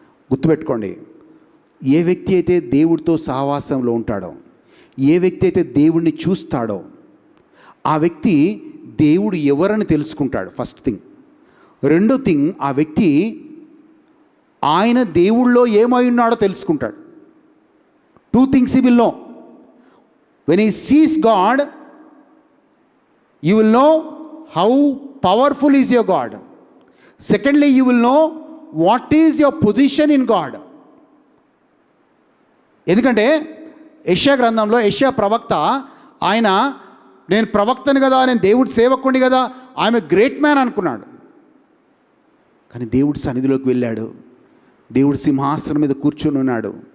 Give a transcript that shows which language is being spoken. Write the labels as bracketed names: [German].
[Telugu] గుర్తుపెట్టుకోండి, ఏ వ్యక్తి అయితే దేవుడితో సహవాసంలో ఉంటాడో, ఏ వ్యక్తి అయితే దేవుణ్ణి చూస్తాడో ఆ వ్యక్తి దేవుడు ఎవరని తెలుసుకుంటాడు. [English] First thing. [Telugu] రెండో థింగ్, ఆ వ్యక్తి ఆయన దేవుళ్ళో ఏమై ఉన్నాడో తెలుసుకుంటాడు. [English] 2 things he will know. When he sees God, you will know how powerful is your God. Secondly, you will know what is your position in God. [Telugu] ఎందుకంటే యెషయా గ్రంథంలో యెషయా ప్రవక్త, ఆయన నేను ప్రవక్తను కదా, నేను దేవుడి సేవకుడిని కదా, ఆమె గ్రేట్ మ్యాన్ అనుకున్నాడు. కానీ దేవుడి సన్నిధిలోకి వెళ్ళాడు, దేవుడి సింహాసనం మీద కూర్చొని ఉన్నాడు.